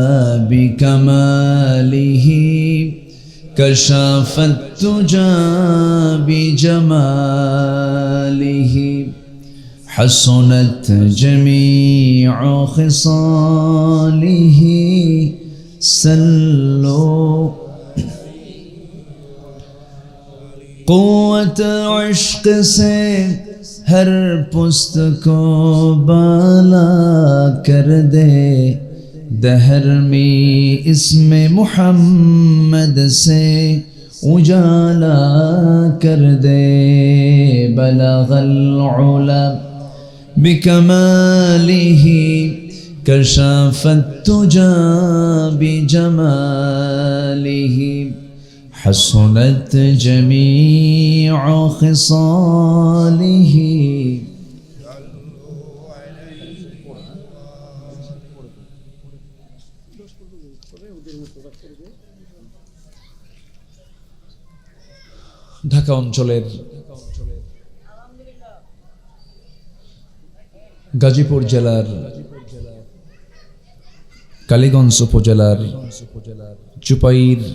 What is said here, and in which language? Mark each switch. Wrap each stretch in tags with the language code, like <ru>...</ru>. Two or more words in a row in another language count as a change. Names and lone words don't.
<ar>بكماله كشف الدجى بجماله حسنت جميع خصاله صلوا</ar> <ur>قوت عشق سے ہر پست کو بالا کر دے دہر میں اسم محمد سے اجالا کر دے</ur> <ar>بلغ العلا بکمالہ کشف التجا بجمالہ حسنت جميع خصاله</ar> <bn>ঢাকা অঞ্চলের গাজীপুর জেলার কালীগঞ্জ উপজেলার চুপাইর</bn>